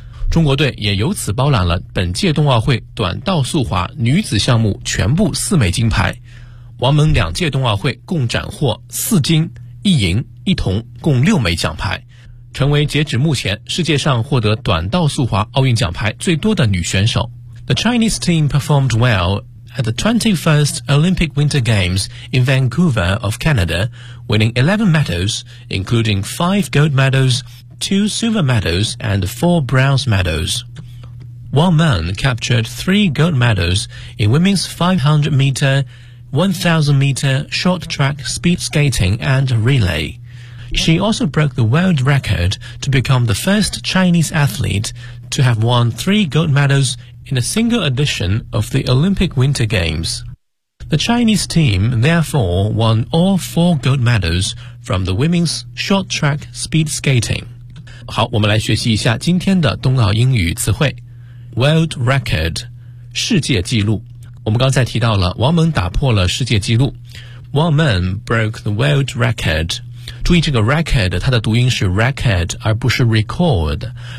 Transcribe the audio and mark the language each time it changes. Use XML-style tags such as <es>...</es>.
<zh>中国队也由此包揽了本届冬奥会短道速滑女子项目全部4枚金牌。王蒙两届冬奥会共斩获4金、1银、1铜，共6枚奖牌，成为截止目前世界上获得短道速滑奥运奖牌最多的女选手。</zh> <en>The Chinese team performed well at the 21st Olympic Winter Games in Vancouver of Canada, winning 11 medals, including 5 gold medals,2 silver medals and 4 bronze medals. Wang Meng captured 3 gold medals in women's 500-meter, 1,000-meter short track speed skating and relay. She also broke the world record to become the first Chinese athlete to have won 3 gold medals in a single edition of the Olympic Winter Games. The Chinese team therefore won all 4 gold medals from the women's short track speed skating.</en> <zh>好，我们来学习一下今天的冬奥英语词汇。 World record， 世界纪录。我们刚才提到了王蒙打破了世界纪录，</zh> <en>Wang Meng broke the world record。</en> <zh>注意这个 record， 它的读音是 record 而不是 record。</zh>